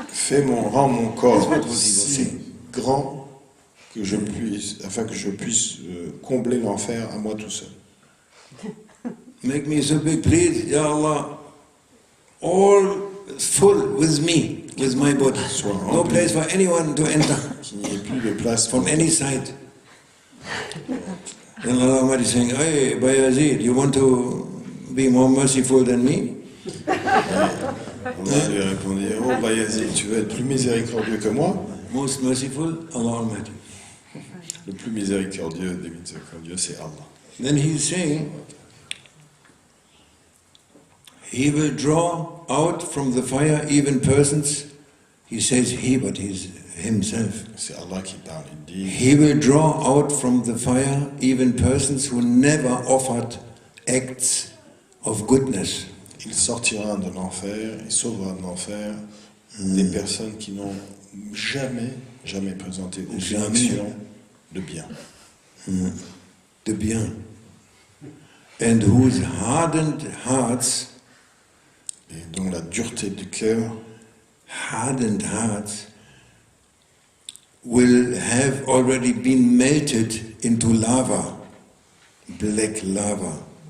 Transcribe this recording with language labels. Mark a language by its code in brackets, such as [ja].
[fr] Rends mon corps si grand que je puisse, afin que je puisse combler l'enfer à moi tout seul. [en] Make me so big, please, Ya Allah, all full with me, with my body. No place for anyone to enter. [fr] Qu'il n'y ait plus de place [en] from any side. Then Allah Almighty is saying, hey, Bayazid, you want to be more merciful than me? [fr] Allah lui répondit, oh Bayazid, tu veux être plus miséricordieux que moi? [en] Most merciful, Allah Almighty. [fr] Le plus miséricordieux des miséricordieux, c'est Allah. [en] Then he is saying, he will draw out from the fire even persons. He says he, but he's himself. [fr] C'est Allah qui parle. Il dit, [en] he will draw out from the fire even persons who never offered acts of goodness. [fr] Il sortira de l'enfer et sauvera de l'enfer des personnes qui n'ont jamais présenté aucune action de bien. De bien. [en] And whose hardened hearts, [fr] et dont la dureté du cœur, [en] hardened hearts, will have already been melted into lava, black lava.